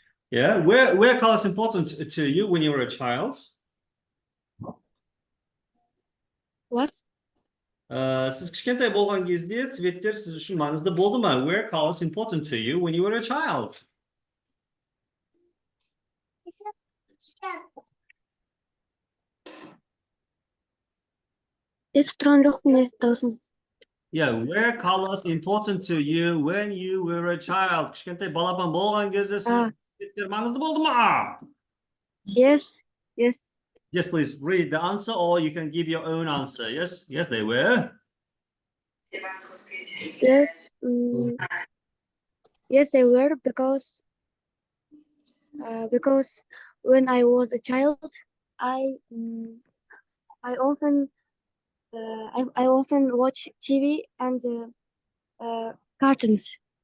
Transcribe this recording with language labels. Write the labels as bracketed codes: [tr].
[en] Yeah, were colors important to you when you were a child? What? [kk] Siz кішкентай болған кезде цветтер сіз үшін маңызды болды ма? [en] Were colors important to you when you were a child? [kk] Естіп тұрған жоқпын, дауысыңыз. [en] Yeah, were colors important to you when you were a child? [kk] Кішкентай балапан болған кезде сіз цветтер маңызды болды ма? [en] Yes. Yes, please read the answer, or you can give your own answer. Yes, they were. Yes. Yes, they were because when I was a child, I often watch TV and cartoons.